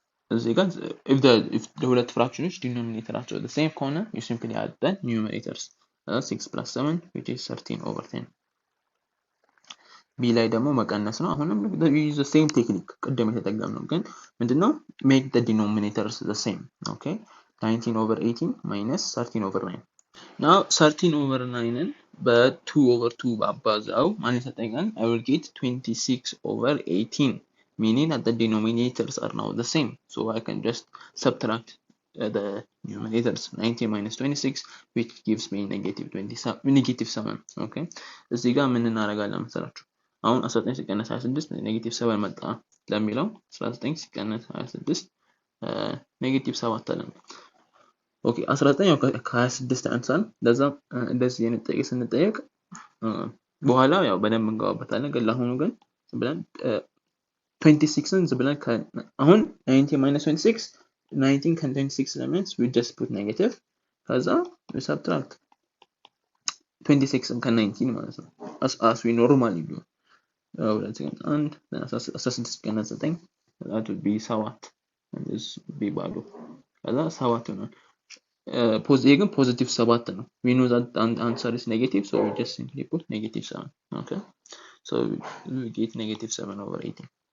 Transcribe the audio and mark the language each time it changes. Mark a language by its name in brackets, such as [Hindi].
[English] እዚህ ጋር if the ሁለት ፍራክሽኖች ዲኖሚኔተራቸው the same ከሆነ you simply add the numerators 6 plus 7 which is 13/10 [Amharic] ቢ ላይ ደግሞ መቀነስ ነው። [English] አሁንም the same technique ቀደም የተጠቀምነው ግን ምንድነው make the denominators the same. okay 19/18 minus 13/9 now [Amharic] 13/9ን በ2/2 ባባዛው ማን ይሰጠኛል? [English] I will get 26/18 meaning that the denominators are now the same, so I can just subtract the numerators 19 minus 26 which gives me -7. [Amharic] okay እዚህ ጋር ምን እናደርጋለን መሰላችሁ? አሁን 19 ሲቀነስ 26 -7 መጣ ለሚለው 19 ሲቀነስ 26 -7 አለ። ኦኬ 19 ያው ከ26 አንፃር ለዛ እንደዚህ ስንጠየቅ በኋላ ያው በደንብ እንገባበታለን። ግን ለአሁኑ ግን ብለን 26ን ብለን አሁን 19 minus 26 19 ከ26 elements [English] we just put negative [Amharic] ከዛ we subtract 26 ከ19 ማለት ነው [English] as we normally do. [Amharic] and 16 ቀነስ 9 [English] that would be 7 and this would be [Amharic] ባዶ ከዛ 7 ነው። ግን positive 7 ነው. [English] we know that the answer is negative, so we just simply put -7. okay so we get -7/18.